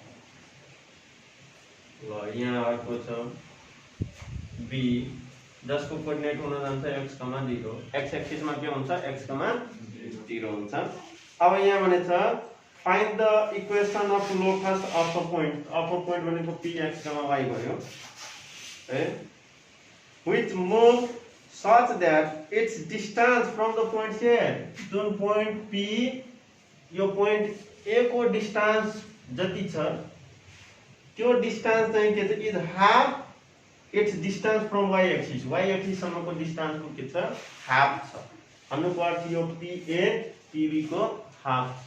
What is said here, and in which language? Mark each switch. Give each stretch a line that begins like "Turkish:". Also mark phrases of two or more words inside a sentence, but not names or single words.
Nepali: ल यहाँ अर्को छ b जसको कोअर्डिनेट हुन जान्छ x, 0।
English: x axis
Nepali: मा के हुन्छ, x, 0 हुन्छ। अब यहाँ भनेछ
English: find the equation of locus of a point, of a point
Nepali: भनेको p x, y भयो है,
English: which move such that its distance from the point say,
Nepali: जुन पोइन्ट p यो पोइन्ट a को डिस्टेंस जति छ त्यो डिस्टेंस चाहिँ के छ,
English: is half its distance from y axis, y axis
Nepali: सम्मको डिस्टेंस को के छ, हाफ छ। भन्नुको अर्थ यो pa pb को हाफ।